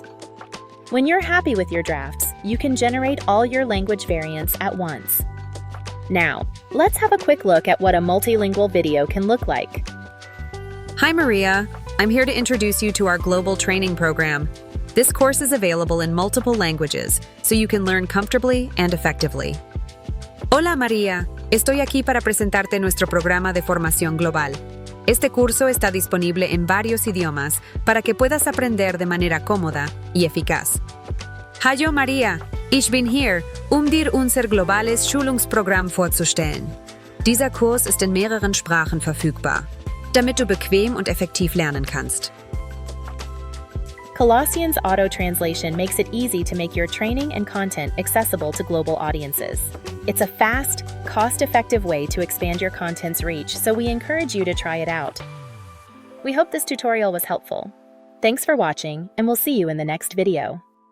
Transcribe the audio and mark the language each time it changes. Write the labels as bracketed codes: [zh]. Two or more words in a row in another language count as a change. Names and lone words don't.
[en] When you're happy with your drafts, you can generate all your language variants at once. Now, let's have a quick look at what a multilingual video can look like. Hi Maria, I'm here to introduce you to our global training program. This course is available in multiple languages, so you can learn comfortably and effectively. [es] Hola María, estoy aquí para presentarte nuestro programa de formación global. Este curso está disponible en varios idiomas para que puedas aprender de manera cómoda y eficaz. [de] Hallo Maria, ich bin hier, dir unser globales Schulungsprogramm vorzustellen. Dieser Kurs ist in mehreren Sprachen verfügbar, damit du bequem und effektiv lernen kannst. [en] Colossyan's auto-translation makes it easy to make your training and content accessible to global audiences. It's a fast, cost-effective way to expand your content's reach, so we encourage you to try it out. We hope this tutorial was helpful. Thanks for watching, and we'll see you in the next video.